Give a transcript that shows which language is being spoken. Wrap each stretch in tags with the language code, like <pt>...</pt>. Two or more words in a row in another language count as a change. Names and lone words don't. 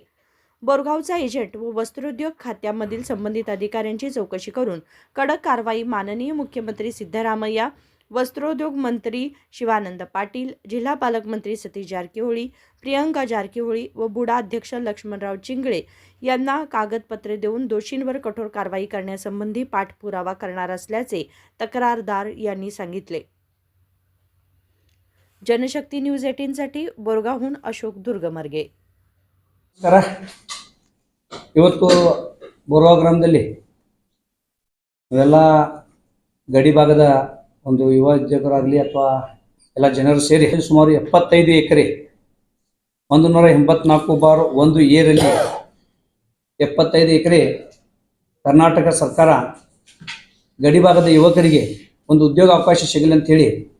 <mr>बोरगावचा एजंट व वस्त्रोद्योग खात्यामधील संबंधित अधिकाऱ्यांची चौकशी करून कडक कारवाई माननीय मुख्यमंत्री सिद्धरामय्या, वस्त्रोद्योग मंत्री शिवानंद पाटील, जिल्हा पालकमंत्री सतीश जारकिहोळी, प्रियंका जारकिहोळी व बुडा अध्यक्ष लक्ष्मणराव चिंगळे यांना कागदपत्रे देऊन दोषींवर कठोर कारवाई करण्यासंबंधी पाठपुरावा करणार असल्याचे तक्रारदार यांनी सांगितले। जनशक्ती न्यूज 18 साठी बोरगावहून अशोक दुर्गमर्गे।</mr> <kn>ಇವತ್ತು ಬೋರಗಾಂವ್ ಗ್ರಾಮದಲ್ಲಿ ಇವೆಲ್ಲ ಗಡಿ ಭಾಗದ ಒಂದು ಯುವಜನರಾಗಲಿ ಅಥವಾ ಎಲ್ಲ ಜನರು ಸೇರಿ ಸುಮಾರು 75 ಎಕರೆ 184/1 ಏರಲ್ಲಿ 75 ಎಕರೆ ಕರ್ನಾಟಕ ಸರ್ಕಾರ ಗಡಿ ಭಾಗದ ಯುವಕರಿಗೆ ಒಂದು ಉದ್ಯೋಗ ಅವಕಾಶ ಸಿಗಲಿ ಅಂತ ಹೇಳಿ</kn>